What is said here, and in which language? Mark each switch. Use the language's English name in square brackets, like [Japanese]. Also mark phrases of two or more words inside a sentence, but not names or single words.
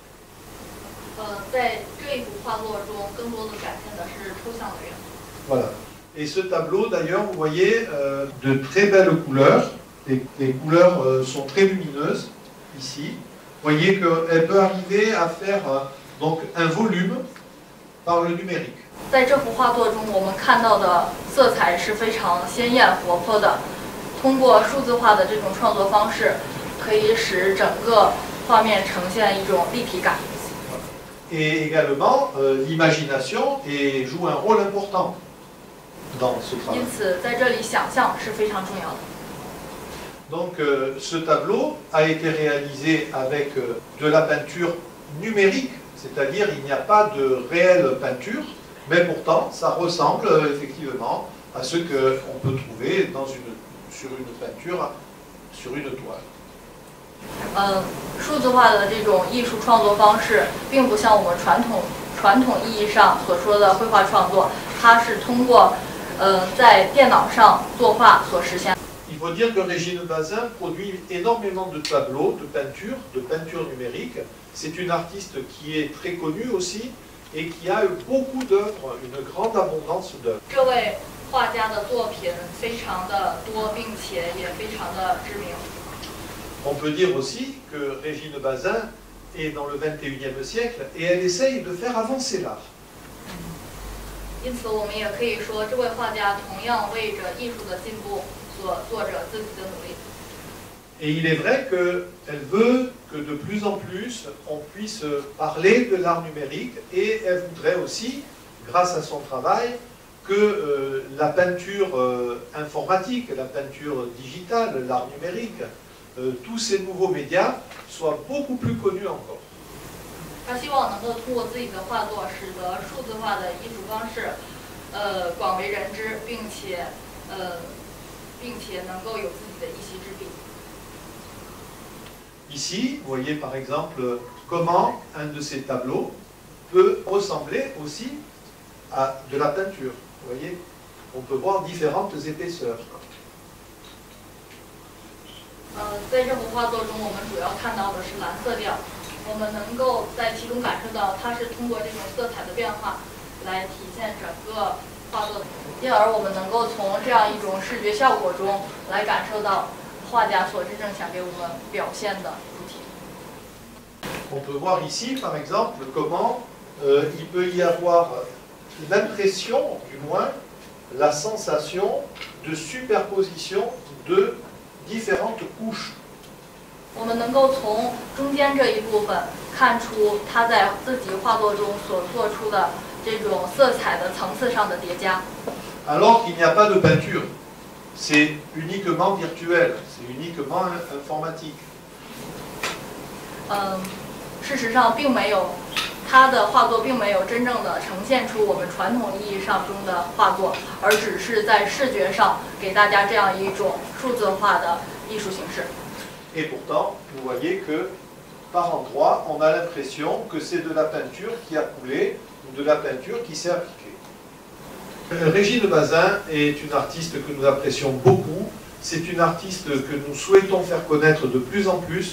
[French] Voilà. Et ce tableau, d'ailleurs, vous voyez de très belles couleurs. Les couleurs sont très lumineuses, ici. Vous voyez qu'elle peut arriver à faire donc un volume par le numérique. [Chinese] 在这幅画作中，我们看到的色彩是非常鲜艳活泼的。通过数字化的这种创作方式，可以使整个画面呈现一种立体感。 [French] Et également, l'imagination joue un rôle important dans ce travail. [Chinese] 因此，在这里想象是非常重要的。 [French] Donc, ce tableau a été réalisé avec de la peinture numérique, c'est-à-dire il n'y a pas de réelle peinture, mais pourtant ça ressemble effectivement à ce qu'on peut trouver sur une peinture, sur une toile. [Chinese] 数字化的这种艺术创作方式，并不像我们传统意义上所说的绘画创作，它是通过在电脑上作画所实现。 [French] Il faut dire que Régine Bazin produit énormément de tableaux, de peinture numérique. C'est une artiste qui est très connue aussi et qui a beaucoup d'œuvres, une grande abondance d'œuvres. [Chinese] 这位画家的作品非常的多，并且也非常的知名。 [French] On peut dire aussi que Régine Bazin est dans le XXIe siècle et elle essaye de faire avancer l'art. [Chinese] 因此，我们也可以说，这位画家同样为着艺术的进步所做着自己的努力。 [French] Et il est vrai qu'elle veut que de plus en plus on puisse parler de l'art numérique et elle voudrait aussi, grâce à son travail, que la peinture informatique, la peinture digitale, l'art numérique, tous ces nouveaux médias soient beaucoup plus connus encore. [Chinese] 他希望能够通过自己的画作，使得数字化的艺术方式，广为人知，并且能够有自己的一席之地。 [French] Ici, vous voyez par exemple comment un de ces tableaux peut ressembler aussi à de la peinture. Vous voyez, on peut voir différentes épaisseurs. [Chinese] 在这幅画作中，我们主要看到的是蓝色调，我们能够在其中感受到它是通过这种色彩的变化来体现整个画作，因而我们能够从这样一种视觉效果中来感受到画家所真正想给我们表现的主题。 [French] On peut voir ici, par exemple, comment il peut y avoir l'impression, du moins, la sensation de superposition de différentes couches. [Chinese] 我们能够从中间这一部分看出他在自己画作中所做出的这种色彩的层次上的叠加。 [French] Alors qu'il n'y a pas de peinture, c'est uniquement virtuel, c'est uniquement informatique. [Chinese] 事实上，并没有他的画作并没有真正的呈现出我们传统意义上中的画作，而只是在视觉上给大家这样一种数字化的艺术形式。 [French] Et pourtant, vous voyez que par endroits, on a l'impression que c'est de la peinture qui a coulé ou de la peinture qui s'est appliquée. Régine Bazin est une artiste que nous apprécions beaucoup. C'est une artiste que nous souhaitons faire connaître de plus en plus.